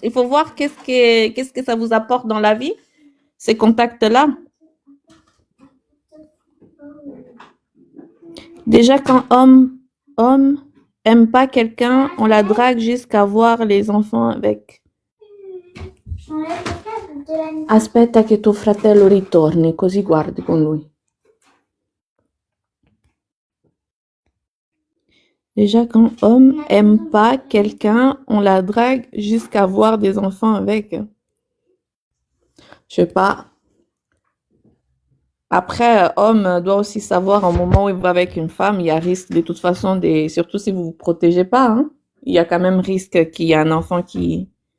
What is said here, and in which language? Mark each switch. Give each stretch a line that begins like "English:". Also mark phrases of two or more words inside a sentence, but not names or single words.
French: Il faut voir qu'est-ce que ça vous apporte dans la vie, ces contacts-là. Déjà, quand homme aime pas quelqu'un, on la drague jusqu'à voir les enfants avec.
Italian: Aspetta che tuo fratello ritorni, così guardi con lui.
French: Déjà, quand homme aime pas quelqu'un, on la drague jusqu'à voir des enfants avec. Je sais pas. Après, homme doit aussi savoir au moment où il va avec une femme, il y a risque de toute façon, surtout si vous vous protégez pas, hein, il y a quand même risque qu'il y ait un enfant qui...